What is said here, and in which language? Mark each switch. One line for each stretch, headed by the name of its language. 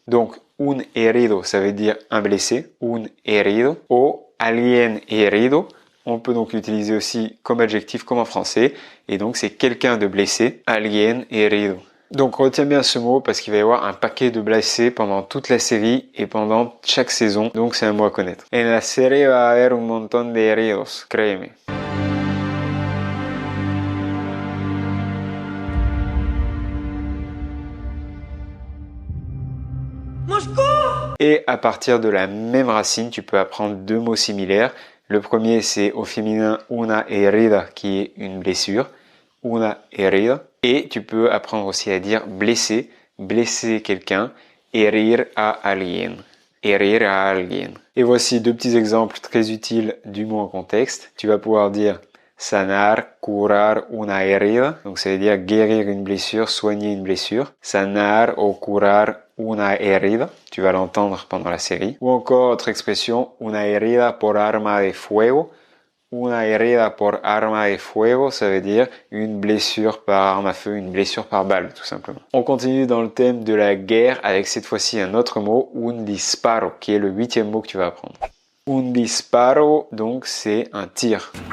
French: Donc, un herido, ça veut dire un blessé, un herido, ou
Spanish: alguien herido.
French: On peut donc l'utiliser aussi comme adjectif, comme en français. Et donc, c'est quelqu'un de blessé,
Spanish: alguien herido.
French: Donc, retiens bien ce mot parce qu'il va y avoir un paquet de blessés pendant toute la série et pendant chaque saison. Donc, c'est un mot à connaître.
Spanish: En la serie va haber un montón de heridos, créeme.
French: Et à partir de la même racine, tu peux apprendre deux mots similaires. Le premier, c'est au féminin una herida, qui est une blessure.
Spanish: Una herida.
French: Et tu peux apprendre aussi à dire blesser, blesser quelqu'un,
Spanish: herir a alguien. Herir a alguien.
French: Et voici deux petits exemples très utiles du mot en contexte. Tu vas pouvoir dire
Spanish: sanar, curar una herida.
French: Donc ça veut dire guérir une blessure, soigner une blessure.
Spanish: Sanar o curar una herida.
French: Tu vas l'entendre pendant la série. Ou encore autre expression,
Spanish: una herida por arma de fuego. Una herida por arma de fuego,
French: ça veut dire une blessure par arme à feu, une blessure par balle, tout simplement. On continue dans le thème de la guerre avec cette fois-ci un autre mot, un disparo, qui est le 8e mot que tu vas apprendre. Un disparo, donc, c'est un tir.